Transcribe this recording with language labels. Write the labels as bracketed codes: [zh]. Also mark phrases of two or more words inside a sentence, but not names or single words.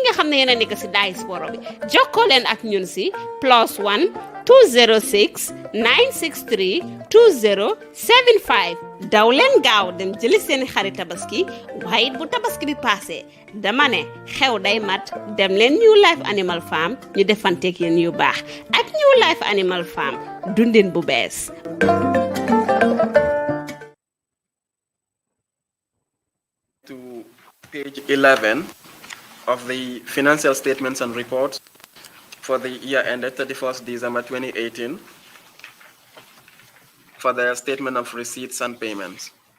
[wo] nga xam ne yéen a nekk si diaspora bi jokkoo leen ak ñun si +1 206 963 2075 daw leen gaaw dem jëli seen xari tabaski waaye bu tabaski bi passé dama ne xew day mat dem leen New Life Animal Farm ñu defanteeg yéen yu baax ak New Life Animal Farm dundin bu bees. [en] To page 11 of the financial statements and reports for the year ended 31st December 2018 for the statement of receipts and payments.